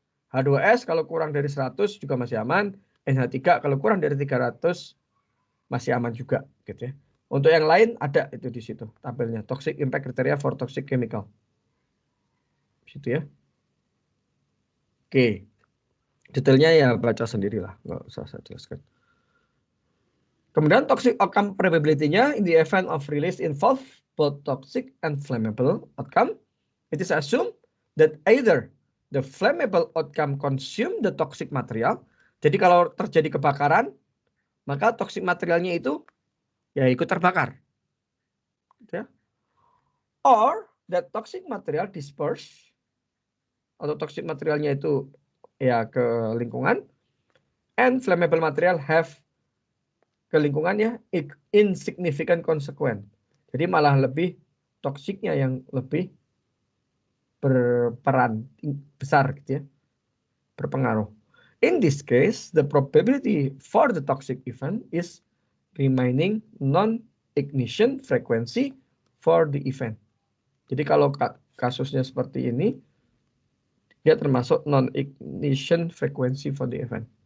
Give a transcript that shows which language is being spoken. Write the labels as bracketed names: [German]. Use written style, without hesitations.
[Indonesian] H2S kalau kurang dari 100 juga masih aman. NH3 kalau kurang dari 300 masih aman juga, gitu ya. Untuk yang lain ada itu di situ tabelnya, [English] toxic impact criteria for toxic chemical. [Indonesian] Situ ya. Oke. Detailnya ya baca sendirilah, nggak usah saya jelaskan. [English] Kemudian toxic outcome probability-nya in the event of release involve both toxic and flammable outcome. It is assumed that either the flammable outcome consume the toxic material. [Indonesian] Jadi kalau terjadi kebakaran, maka toxic materialnya itu ya ikut terbakar. [English] Ya. Or that toxic material disperse, [Indonesian] atau toxic materialnya itu ya ke lingkungan, [English] and flammable material have [Indonesian] ke lingkungannya [English] insignificant consequence. [Indonesian] Jadi malah lebih toksiknya yang lebih berperan besar gitu ya, berpengaruh. [English] In this case, the probability for the toxic event is remaining non-ignition frequency for the event. [Indonesian] Jadi kalau kasusnya seperti ini, dia termasuk [English] non-ignition frequency for the event.